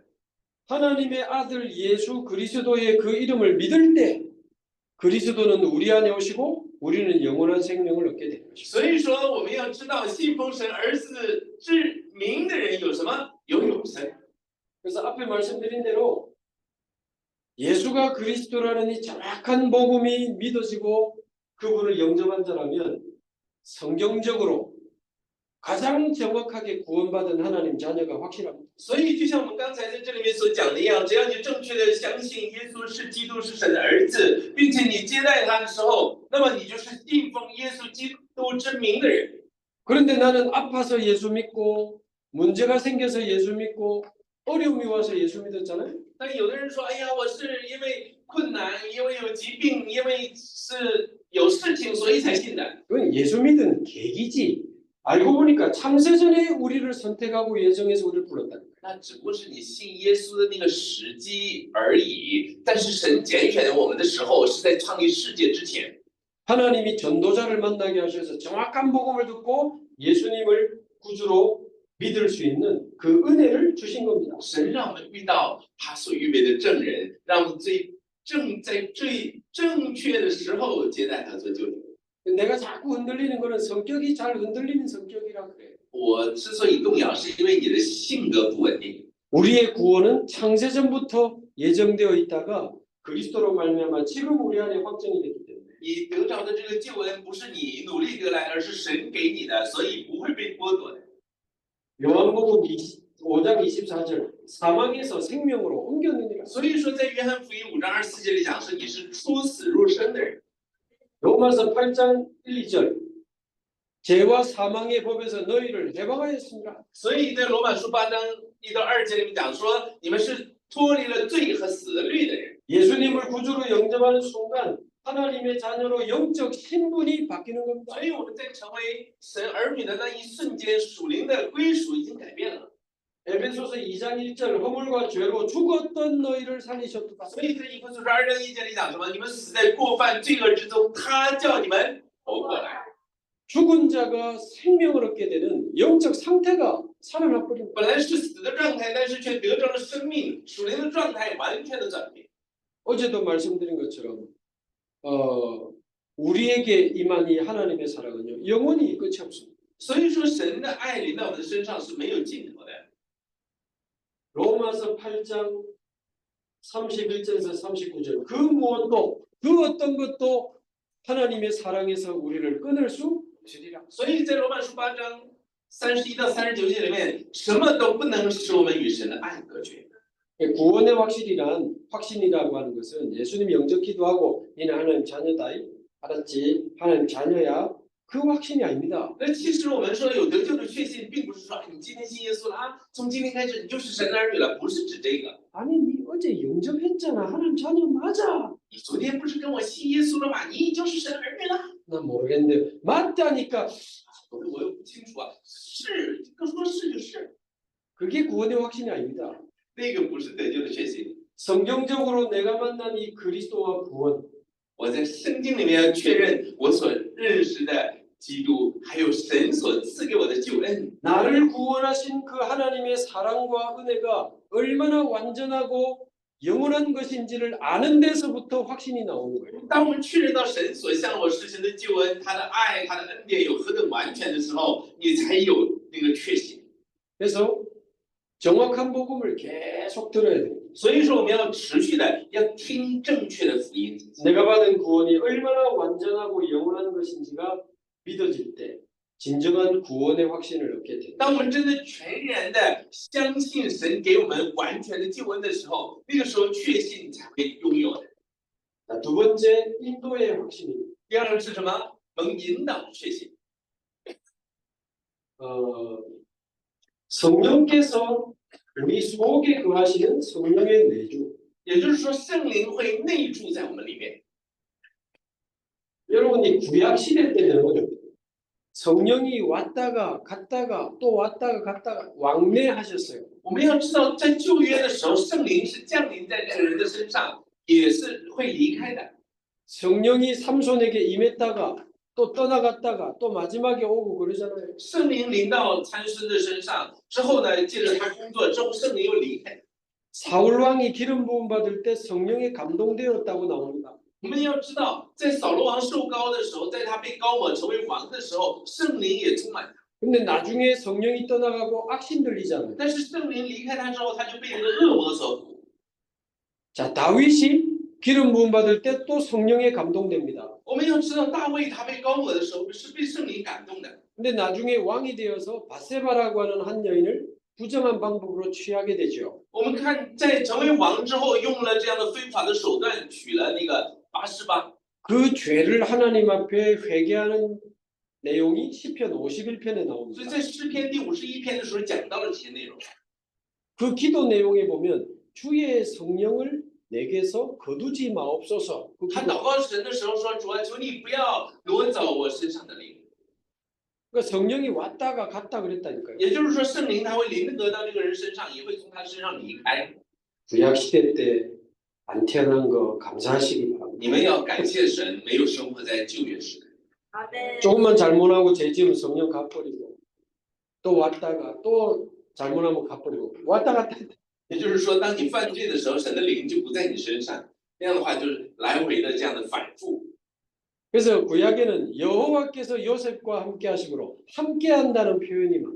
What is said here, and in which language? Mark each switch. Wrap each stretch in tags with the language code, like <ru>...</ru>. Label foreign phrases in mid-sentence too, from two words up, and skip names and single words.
<ko>하나님의 아들 예수 그리스도의 그 이름을 믿을 때 그리스도는 우리 안에 오시고 우리는 영원한 생명을 얻게 되는 것입니다.</ko> <zh>所以说，我们要知道信奉神儿子之名的人有什么？有永生。</zh> <ko>그래서 앞에 말씀드린 대로 예수가 그리스도라는 이 정확한 복음이 믿어지고 그분을 영접한 자라면 성경적으로 가장 정확하게 구원받은 하나님 자녀가 확실합니다.</ko> <zh>所以，就像我们刚才在这里面所讲的一样，只要你正确的相信耶稣是基督，是神的儿子，并且你接待他的时候，那么你就是信奉耶稣基督之名的人。</zh> <ko>그런데 나는 아파서 예수 믿고 문제가 생겨서 예수 믿고 어려움이 와서 예수 믿었잖아요.</ko> <zh>但有的人说：“哎呀，我是因为困难，因为有疾病，因为是有事情，所以才信的。”</zh> <ko>그건 예수 믿은 계기지. 알고 보니까 창세전에 우리를 선택하고 예정해서 우리를 불렀다.</ko> <zh>那只不过是你信耶稣的那个时机而已。但是神拣选我们的时候，是在创立世界之前。</zh> <ko>하나님이 전도자를 만나게 하셔서 정확한 복음을 듣고 예수님을 구주로 믿을 수 있는 그 은혜를 주신 겁니다.</ko> <zh>神让我们遇到他所预备的证人，让我们在最正确的时候接待他做救主。</zh> <ko>내가 자꾸 흔들리는 거는 성격이 잘 흔들리는 성격이라 그래요.</ko> <zh>我之所以动摇，是因为你的性格不稳定。</zh> <ko>우리의 구원은 창세전부터 예정되어 있다가 그리스도로 말미암아 지금 우리 안에 확정이 됐기 때문에</ko> <zh>你得着的这个救恩不是你努力得来，而是神给你的，所以不会被剥夺的。</zh> <ko>요한복음 5장 24절 사망에서 생명으로 옮겼느니라.</ko> <zh>所以说，在约翰福音5章24节里讲说，你是出死入生的人。</zh> <ko>로마서 8장 1, 2절 죄와 사망의 법에서 너희를 해방하였습니다.</ko> <zh>所以在罗马书8章1到2节里面讲说，你们是脱离了罪和死的律的人。</zh> <ko>예수님을 구주로 영접하는 순간 하나님의 자녀로 영적 신분이 바뀌는 겁니다.</ko> <zh>所以我们在成为神儿女的那一瞬间，属灵的归属已经改变了。</zh> <ko>에베소서 2장 1절 허물과 죄로 죽었던 너희를 살리셨도다.</ko> <zh>所以在以弗所书2章1节里讲什么？你们死在过犯罪恶之中，他叫你们活过来。</zh> <ko>죽은 자가 생명을 얻게 되는 영적 상태가 살아나 버립니다.</ko> <zh>本来是死的状态，但是却得着了生命，属灵的状态完全的转变。</zh> <ko>어제도 말씀드린 것처럼 우리에게 임한 이 하나님의 사랑은요 영원히 끝이 없습니다.</ko> <zh>所以说，神的爱临到我们的身上是没有尽头的。</zh> <ko>로마서 8장 31절에서 39절 그 무엇도 그 어떤 것도 하나님의 사랑에서 우리를 끊을 수 없으리라.</ko> <zh>所以在罗马书8章31到39节里面，什么都不能使我们与神的爱隔绝。</zh> <ko>구원의 확신이라고 하는 것은 예수님 영접 기도하고 너는 하나님 자녀다. 알았지? 하나님 자녀야. 그 확신이 아닙니다.</ko> <zh>那其实我们说有得救的确信，并不是说你今天信耶稣了啊，从今天开始你就是神的儿女了，不是指这个。</zh> <ko>아니 니 어제 영접했잖아. 하나님 자녀 맞아.</ko> <zh>你昨天不是跟我信耶稣了吗？你就是神的儿女了。</zh> <ko>난 모르겠는데 맞다니까.</ko> <zh>我又不清楚啊，是，就说是就是，</zh> <ko>그게 구원의 확신이 아닙니다.</ko> <zh>那个不是得救的确信。</zh> <ko>성경적으로 내가 만난 이 그리스도와 구원</ko> <zh>我在圣经里面确认我所认识的基督，还有神所赐给我的救恩。</zh> <ko>나를 구원하신 그 하나님의 사랑과 은혜가 얼마나 완전하고 영원한 것인지를 아는 데서부터 확신이 나오는 거예요.</ko> <zh>当我们确认到神所向我施行的救恩，他的爱、他的恩典有何等完全的时候，你才有那个确信。</zh> <ko>그래서 정확한 복음을 계속 들어야 돼요.</ko> <zh>所以说，我们要持续的要听正确的福音。</zh> <ko>내가 받은 구원이 얼마나 완전하고 영원한 것인지가 믿어질 때 진정한 구원의 확신을 얻게 됩니다.</ko> <zh>当我们真的全然的相信神给我们完全的救恩的时候，那个时候确信才会拥有的。</zh> <ko>자, 두 번째 인도의 확신입니다.</ko> <zh>第二个是什么？蒙引导的确信。</zh> <ko>성령께서 우리 속에 거하시는 성령의 내주.</ko> <zh>也就是说，圣灵会内住在我们里面。</zh> <ko>여러분이 구약 시대 때는 성령이 왔다가 갔다가 또 왔다가 갔다가 왕래하셨어요.</ko> <zh>我们要知道，在旧约的时候，圣灵是降临在这个人的身上，也是会离开的。</zh> <ko>성령이 삼손에게 임했다가 또 떠나갔다가 또 마지막에 오고 그러잖아요.</ko> <zh>圣灵临到参孙的身上之后呢，借着他工作之后，圣灵又离开。</zh> <ko>사울 왕이 기름 부음 받을 때 성령에 감동되었다고 나옵니다.</ko> <zh>我们要知道，在扫罗王受膏的时候，在他被膏抹成为王的时候，圣灵也充满他。</zh> <ko>근데 나중에 성령이 떠나가고 악신 들리잖아요.</ko> <zh>但是圣灵离开他之后，他就被那个恶魔所苦。</zh> <ko>자, 다윗이 기름 부음 받을 때 또 성령에 감동됩니다.</ko> <zh>我们要知道，大卫他被膏抹的时候是被圣灵感动的。</zh> <ko>근데 나중에 왕이 되어서 바세바라고 하는 한 여인을 부정한 방법으로 취하게 되죠.</ko> <zh>我们看，在成为王之后，用了这样的非法的手段娶了那个拔示巴。</zh> <ko>그 죄를 하나님 앞에 회개하는 내용이 시편 51편에</ko> <zh>所以</zh> <ko>나옵니다.</ko> <zh>在诗篇第51篇的时候讲到了这些内容。</zh> <ko>그 기도 내용에 보면 주의 성령을 내게서 거두지 마옵소서. 그</ko> <zh>他</zh> <ko>기도.</ko> <zh>祷告神的时候说：“主啊，求你不要夺走我身上的灵。</zh> <ko>그러니까 성령이 왔다가 갔다 그랬다니까요. ”</ko> <zh>也就是说，圣灵他会临得到这个人身上，也会从他身上离开。</zh> <ko>구약 시대 때 안 태어난 거 감사하시기 바랍니다.</ko> <zh>你们要感谢神，没有生活在旧约时代。</zh> <ko>조금만 잘못하고 죄 지으면 성령 가버리고 또 왔다가 또 잘못하면 가버리고 왔다 갔다.</ko> <zh>也就是说，当你犯罪的时候，神的灵就不在你身上。那样的话，就是来回的这样的反复。</zh> <ko>그래서 구약에는 여호와께서 요셉과 함께 하심으로 함께 한다는 표현이 많아요.</ko>